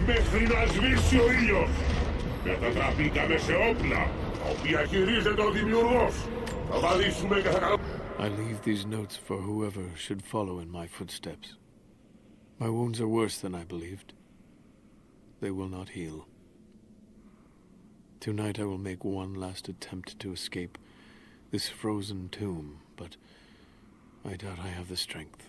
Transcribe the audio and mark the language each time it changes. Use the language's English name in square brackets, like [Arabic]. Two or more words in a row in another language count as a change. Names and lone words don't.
[Greek] μέχρι να σβήσει ο ήλιος. Μετατραπήκαμε σε όπλα, τα οποία χειρίζεται ο Δημιουργός. Θα βαδίσουμε και θα καλώ... [English] I leave these notes for whoever should follow in my footsteps. My wounds are worse than I believed. They will not heal. Tonight I will make one last attempt to escape this frozen tomb, but I doubt I have the strength.